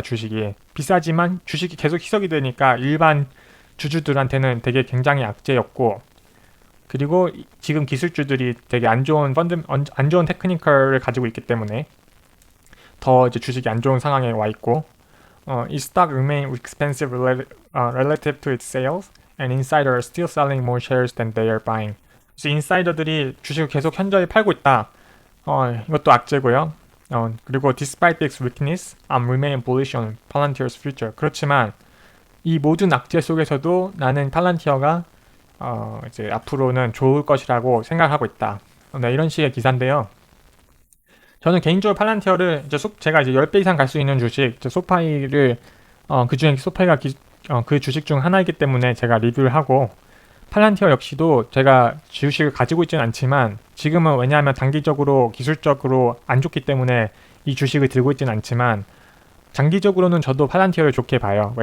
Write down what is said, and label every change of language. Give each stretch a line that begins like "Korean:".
Korean: 주식이 비싸지만 주식이 계속 희석이 되니까 일반 주주들한테는 되게 굉장히 악재였고, 그리고 지금 기술주들이 되게 안 좋은 테크니컬을 가지고 있기 때문에 더 이제 주식이 안 좋은 상황에 와 있고, 이
English: stock remain expensive relative to its sales, and insiders are still selling more shares than they are buying.
Korean: 그래서 인사이더들이 주식을 계속 현저히 팔고 있다. 이것도 악재고요. 그리고
English: despite this weakness, I'm remain bullish on Palantir's future.
Korean: 그렇지만 이 모든 악재 속에서도 나는 팔란티어가 이제 앞으로는 좋을 것이라고 생각하고 있다. 네, 이런 식의 기사인데요. 저는 개인적으로 팔란티어를 제가 이제 10배 이상 갈 수 있는 주식, 소파이를 그 중에 소파이가 그 주식 중 하나이기 때문에 제가 리뷰를 하고, 팔란티어 역시도 제가 주식을 가지고 있지는 않지만 지금은 왜냐하면 단기적으로 기술적으로 안 좋기 때문에 이 주식을 들고 있지는 않지만 장기적으로는 저도 팔란티어를 좋게 봐요.